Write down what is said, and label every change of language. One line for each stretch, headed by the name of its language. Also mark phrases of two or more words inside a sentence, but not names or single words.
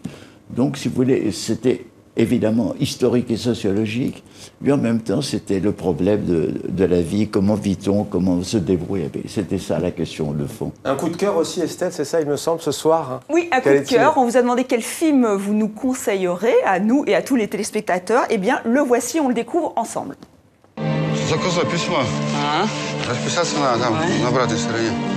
French: Donc, si vous voulez, c'était évidemment historique et sociologique, mais en même temps, c'était le problème de la vie, comment vit-on, comment on se débrouille. C'était ça la question, de fond. Un coup de cœur aussi, Estelle, c'est ça, il me semble, ce soir, hein. Oui, un coup de cœur. On vous a demandé quel film vous nous conseillerez, à nous et à tous les téléspectateurs. Eh bien, le voici, on le découvre ensemble.
Russian: Заказал письмо. Расписаться надо там, на обратной стороне.